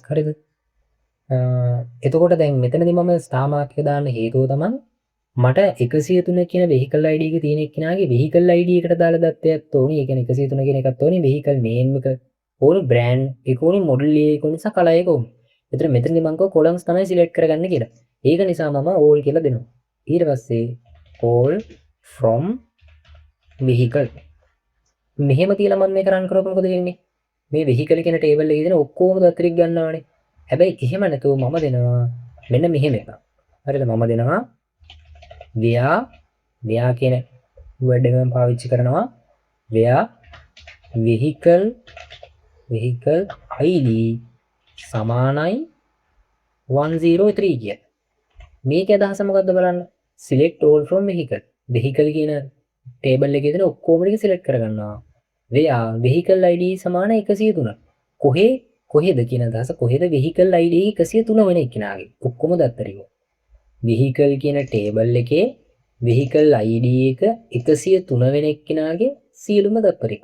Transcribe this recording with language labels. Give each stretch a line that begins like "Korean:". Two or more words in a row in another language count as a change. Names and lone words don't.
Sinhala: හරිද? එතකොට දැන් මෙතනදී මම ස්ටාර් මාක් එක දාන්න හේතුව තමයි මට 103 කියන
English: vehicle ID
Sinhala: එක තියෙන එක්කෙනාගේ
English: vehicle ID
Sinhala: එකට දාලා දත්තයක් ඕනේ. ඒ කියන්නේ 103 කියන එකත් ඕනේ,
English: vehicle name
Sinhala: එක ඕනේ, brand එක ඕනේ, model එක ඕනේ, සහ color එක ඕනේ. ඒතර මෙතනදී මම කව columns තමයි select කරගන්න කියලා. ඒක නිසා මම all කියලා දෙනවා.
English: ඊට පස්සේ all from vehicle.
Sinhala: මෙහෙම තියලා මම මේක run කරොත් මොකද වෙන්නේ? මේ vehicle කියන table එකේ තියෙන ඔක්කොම දත් ටික ගන්නවානේ. හැබැයි එහෙම නැතුව මම දෙනවා මෙන්න මෙහෙම එකක්. හරිද? මම දෙනවා where කියන word එක මම පාවිච්චි කරනවා
English: where vehicle ID
Sinhala: සමානයි 103 කිය. මේකේ අදහස මොකද්ද බලන්න.
English: select all from vehicle
Sinhala: කියන table එකේ තියෙන ඔක්කොම ටික select කරගන්නවා.
English: where vehicle ID
Sinhala: සමාන 103. කොහෙද කියන අදහස කොහෙද
English: vehicle ID 103
Sinhala: වෙන එක්කෙනාගේ ඔක්කොම දත්ත ටික. vehicle කියන table එකේ
English: vehicle ID
Sinhala: එක 103 වෙන එක්කෙනාගේ සියලුම දත්ත ටික.